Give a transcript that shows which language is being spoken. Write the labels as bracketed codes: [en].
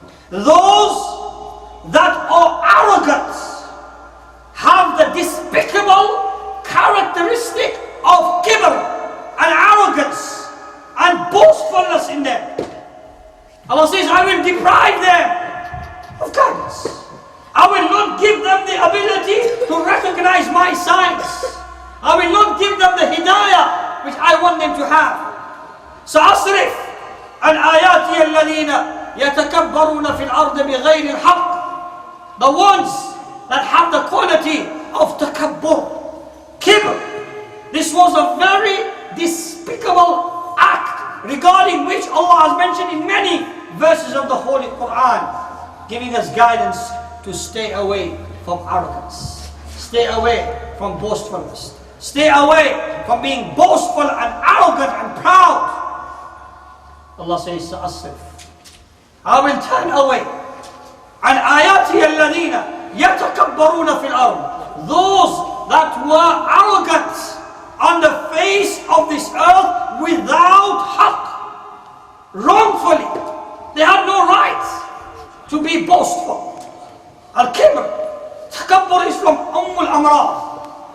[en] Those that are arrogant, have the despicable characteristic of kibr and arrogance and boastfulness in them. Allah says, I will deprive them of guidance. I will not give them the ability to recognize my signs. I will not give them the hidayah which I want them to have. [ar] سأصرف عن آياتي الذين يتكبرون في الأرض بغير الحق. [en] The ones that have the quality of takabbur, kibr. This was a very despicable act regarding which Allah has mentioned in many verses of the Holy Quran, giving us guidance to stay away from arrogance, stay away from boastfulness, stay away from being boastful and arrogant and proud. Allah says, سأصرف. I will turn away [ar] عن آياتي الذين يتكبرون في الأرض. [en] Those that were arrogant on the face of this earth without haqq, wrongfully. They had no right. to be boastful. Al-kibr, takabbur is from al-amrad.